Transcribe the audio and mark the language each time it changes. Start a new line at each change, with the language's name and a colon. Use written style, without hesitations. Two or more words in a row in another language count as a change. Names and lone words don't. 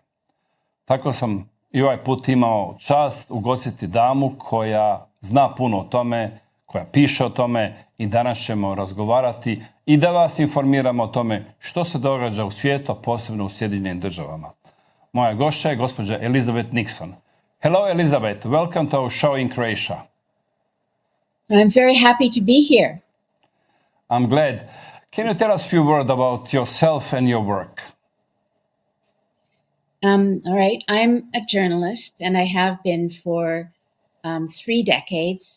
Croatian: Tako sam i ovaj put imao čast ugostiti damu koja zna puno o tome, koja piše o tome i danas ćemo razgovarati i da vas informiramo o tome što se događa u svijetu, posebno u Sjedinjenim državama. Moja gošća je gospođa Elizabeth Nickson.
English: Hello, Elizabeth. Welcome to our show in Croatia. I'm very happy to be here. I'm glad. Can you tell us a few words about yourself and your work? All right. I'm a journalist, and I have been for 3 decades.